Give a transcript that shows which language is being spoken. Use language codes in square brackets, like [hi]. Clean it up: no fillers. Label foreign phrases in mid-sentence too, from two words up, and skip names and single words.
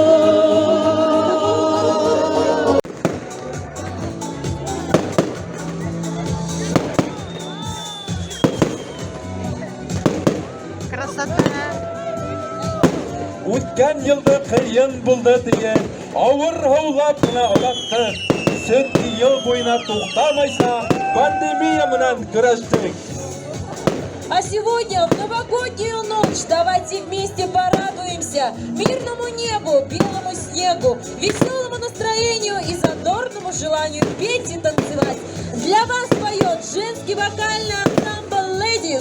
[ru] Красота. [ba] Үткән елда кыйын булды диye, авыр һаулап кына алаттык. Сөнки ел буена туктамайса, пандемия менән көрәштек. [ru] А сегодня, в новогоднюю ночь, давайте вместе порадуемся мирному небу, белому снегу, веселому настроению и задорному желанию петь и танцевать. Для вас поет женский вокальный ансамбль Ladies.